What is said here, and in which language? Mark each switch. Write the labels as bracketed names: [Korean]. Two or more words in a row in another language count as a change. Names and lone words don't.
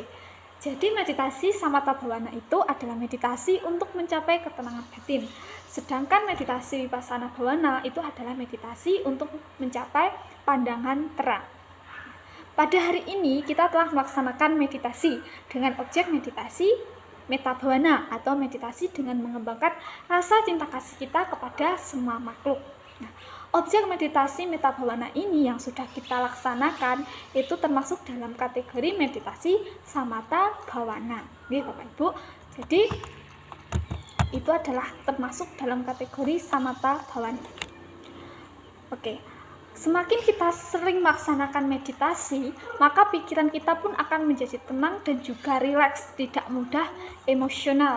[Indonesian] Jadi meditasi [Pali] samatha bhavana [Indonesian] itu adalah meditasi untuk mencapai ketenangan batin. Sedangkan meditasi [Pali] vipassana bhavana [Indonesian] itu adalah meditasi untuk mencapai pandangan terang. Pada hari ini kita telah melaksanakan meditasi dengan objek meditasi [Pali] metta bhavana [Indonesian] atau meditasi dengan mengembangkan rasa cinta kasih kita kepada semua makhluk. Nah, objek meditasi [Pali] metta bhavana [Indonesian] ini yang sudah kita laksanakan itu termasuk dalam kategori meditasi [Pali] samatha bhavana. [Indonesian] Nih Bapak Ibu, jadi itu adalah termasuk dalam kategori [Pali] samatha bhavana. [Indonesian] Oke, semakin kita sering melaksanakan meditasi, maka pikiran kita pun akan menjadi tenang dan juga rileks, tidak mudah emosional.